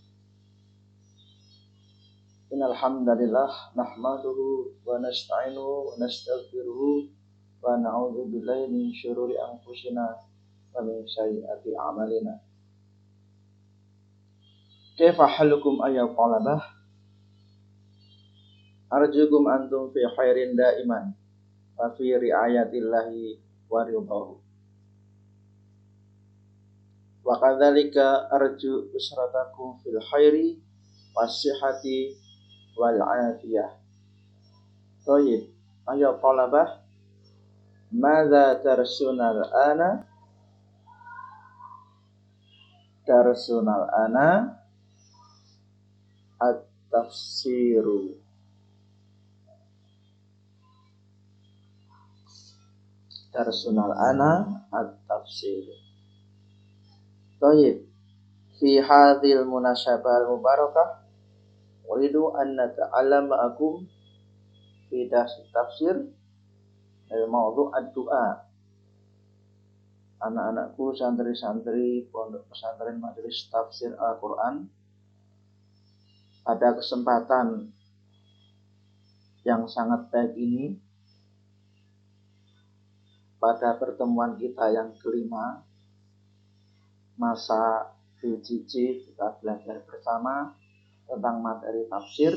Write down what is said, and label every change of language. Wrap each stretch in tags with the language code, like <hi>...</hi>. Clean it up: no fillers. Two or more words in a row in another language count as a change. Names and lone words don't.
<ar>إن الحمد لله نحمده ونستعينه ونستغفره ونعوذ بالله من شرور أنفسنا ومن سيئات أعمالنا. كيف حالكم أيها الطلبة? أرجوكم أنتم في خير دائما وفي رعاية الله ورضاه. وكذلك أرجو أسرتكم في الخير والصحة والعافية. طيب، ayo طلبة، ماذا درسنا الآن? درسنا الآن التفسير. درسنا الآن التفسير. طيب، في هذه المناسبة المباركة أريد أن نتعلم معكم في تفسير الموضوع الدعاء.</ar> <id>Anak-anakku, santri-santri pondok pesantren majelis tafsir Al-Quran, pada kesempatan yang sangat baik ini, pada pertemuan kita yang kelima, masa PJJ, kita belajar bersama tentang materi tafsir.</id>